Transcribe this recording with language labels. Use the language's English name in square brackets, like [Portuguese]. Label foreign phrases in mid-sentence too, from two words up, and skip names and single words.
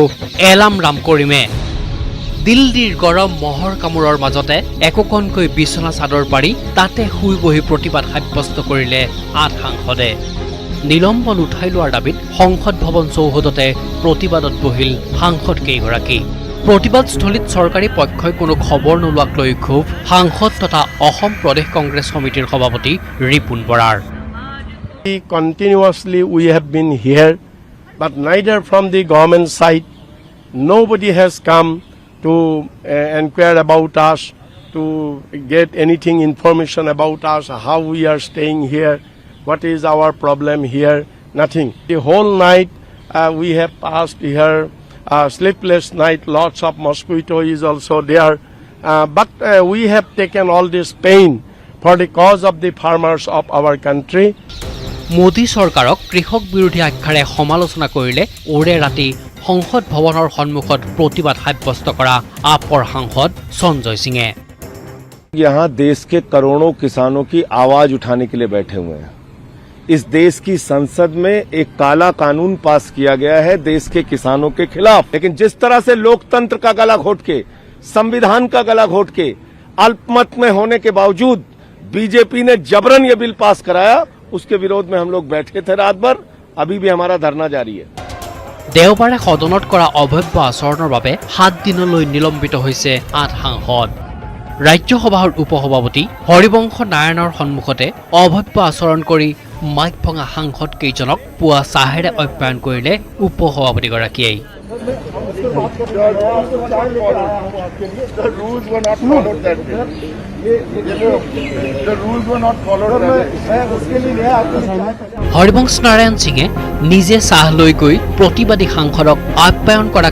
[Assamese] এলাম ৰাম কৰিমে দিল্লীৰ গৰম মহৰ কামোৰৰ মাজতে একোখনকৈ বিছনা চাদৰ পাৰি তাতে শুই বহি প্ৰতিবাদ সাব্যস্ত কৰিলে 8 সাংসদে নিলম্বন উঠাই লোৱাৰ দাবীত সংসদ ভৱন চৌহদতে প্ৰতিবাদত বহিল সাংসদ কেইগৰাকী প্ৰতিবাদস্থলীত চৰকাৰী পক্ষই কোনো খবৰ নোলোৱাক লৈ ক্ষোভ সাংসদ তথা অসম প্ৰদেশ কংগ্ৰেছ সমিতিৰ সভাপতি ৰিপুন বৰাৰ [English] Continuously we have been here but neither from the government side nobody has come to inquire about us to get anything information about us how we are staying here what is our problem here nothing the whole night we have passed here sleepless night lots of mosquito is also there but we have taken all this pain for the cause of the farmers of our country [Assamese] মোদী চৰকাৰক কৃষক বিৰোধী আখ্যাৰে সমালোচনা কৰিলে ওৰে ৰাতি সংসদ ভৱনৰ সন্মুখত প্ৰতিবাদ সাব্যস্ত কৰা আপৰ সাংসদ সঞ্জয় সিঙে [Hindi] यहाँ देश के करोड़ों किसानों की आवाज उठाने के लिए बैठे हुए हैं इस देश की संसद में एक काला कानून पास किया गया है देश के किसानों के खिलाफ लेकिन जिस तरह से लोकतंत्र का गला घोट के संविधान का गला घोट के अल्पमत में होने के बावजूद बीजेपी ने जबरन ये बिल पास कराया उसके विरोध में हम लोग बैठे थे रात भर अभी भी हमारा धरना जारी है [Assamese] देवबारे सदনত কৰা অভব্য আচৰণৰ বাবে 7 দিনলৈ নিলম্বিত হৈছে 8 সাংসদ ৰাজ্যসভাৰ উপসভাপতি হৰিবংশ নাৰায়ণৰ সন্মুখতে অভব্য আচৰণ কৰি মাইক ভঙা সাংসদ কেইজনক পুৱা চাহেৰে অপ্যায়ন কৰিলে উপসভাপতিগৰাকীয়ে হৰিবংশ নাৰায়ণ সিঙে নিজে চাহ লৈ গৈ প্ৰতিবাদী সাংসদক আপ্যায়ন কৰা